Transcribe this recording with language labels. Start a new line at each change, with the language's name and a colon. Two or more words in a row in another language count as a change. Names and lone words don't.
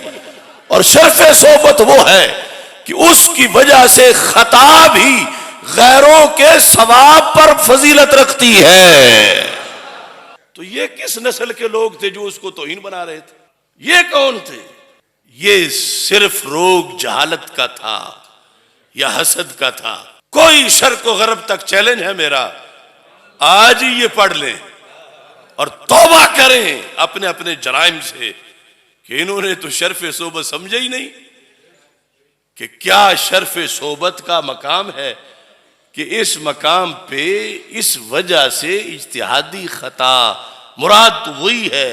Urdu: اور شرف صحبت وہ ہے کہ اس کی وجہ سے خطا بھی غیروں کے ثواب پر فضیلت رکھتی ہے. تو یہ کس نسل کے لوگ تھے جو اس کو توہین بنا رہے تھے؟ یہ کون تھے؟ یہ صرف روگ جہالت کا تھا یا حسد کا تھا. کوئی شرق و غرب تک چیلنج ہے میرا، آج ہی یہ پڑھ لیں اور توبہ کریں اپنے اپنے جرائم سے کہ انہوں نے تو شرف صحبت سمجھے ہی نہیں کہ کیا شرف صحبت کا مقام ہے، کہ اس مقام پہ اس وجہ سے اجتہادی خطا مراد تو وہی ہے.